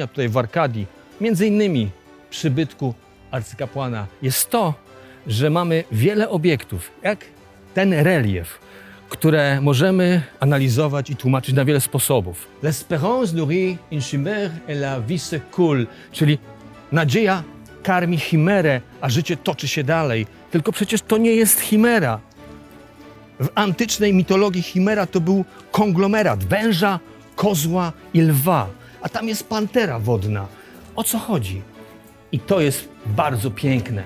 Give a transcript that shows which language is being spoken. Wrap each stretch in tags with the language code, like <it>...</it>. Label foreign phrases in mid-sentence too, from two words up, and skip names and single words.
<pl>tutaj w Arkadii, między innymi przybytku arcykapłana, jest to, że mamy wiele obiektów, jak ten relief, które możemy analizować i tłumaczyć na wiele sposobów.</pl> <fr>L'espérance nourrit une chimère et la vie se coule,</fr> <pl>czyli nadzieja karmi chimerę, a życie toczy się dalej. Tylko przecież to nie jest chimera. W antycznej mitologii chimera to był konglomerat węża, kozła i lwa, a tam jest pantera wodna. O co chodzi? I to jest bardzo piękne.</pl>